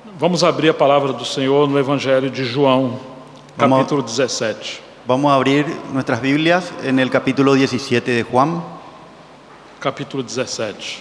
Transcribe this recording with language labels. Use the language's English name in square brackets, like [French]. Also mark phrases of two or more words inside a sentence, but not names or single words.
[Portuguese] Vamos abrir a palavra do Senhor no Evangelho de João, capítulo 17. [Spanish] Vamos a abrir nuestras Biblias en el capítulo 17 de Juan. Capítulo 17.